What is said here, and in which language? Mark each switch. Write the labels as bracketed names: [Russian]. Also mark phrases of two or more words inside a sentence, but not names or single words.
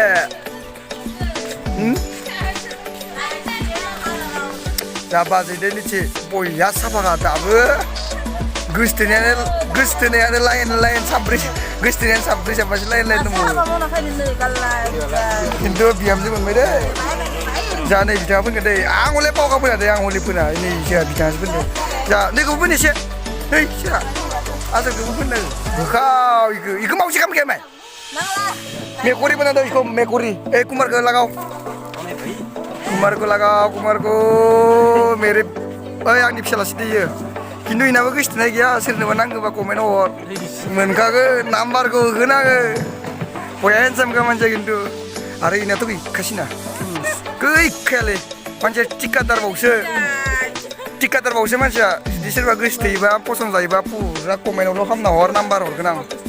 [Bodo] जोंहा बाजै दैनिथि बया साफाखा दाबो गोसथोनायानो लाइन साब्रै साबासो लाइन दङ खिन्थु बिहामजो मोनबाय दै जोंहा नै बिथाङा फोनगोन दै आं हले पावखा फोना दै आं हले फोना नै जोंहा बिथाङासो फोनदों जोंहा नैखौबो फोन एसे नै सोरा आजोंखौबो फोनदों होखाव इखौ मावजि खालामखाया माय [Hindi] मेकुरी बना दो इसको मेकुरी ए कुमार को लगाओ कुमार को मेरे [Bodo] ओइ आंनि फिसालासो दैयो खिन्थु इनाबो गोसथोनाय गैया सोरनोबा नांगौबा कमेन्ट हर मोनखागोन नाम्बारखौ होगोन आङो बया हेन्डसामखा मानसिया खिन्थु आरो इनाथ' गैखासिना गैखायालै मानसिया टिकादारबावसो मानसिया जुदि सोरबा गोसो थोयोबा पसन्द जायोबा फुरा कमेन्टआवल' खालामना हर नाम्बार हरगोन आं